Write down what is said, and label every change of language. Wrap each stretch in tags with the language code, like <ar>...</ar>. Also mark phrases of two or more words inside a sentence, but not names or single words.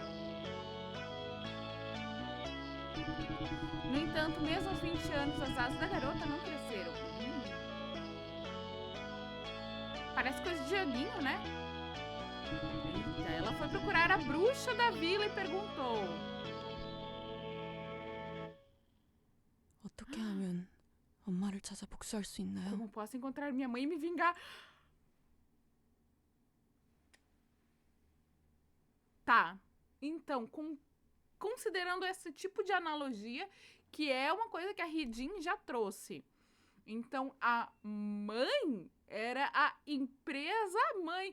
<pt>No entanto, mesmo aos 20 anos, as asas da garota não cresceram. Parece coisa de joguinho, né? Eita, ela foi procurar a bruxa da vila e perguntou:</pt> <ko>어떻게 하면 엄마를 찾아 복수할 수 있나요?</ko> <pt>como posso encontrar minha mãe e me vingar? Tá, então, considerando esse tipo de analogia, que é uma coisa que a Redin já trouxe. Então, a mãe era a empresa mãe.</pt>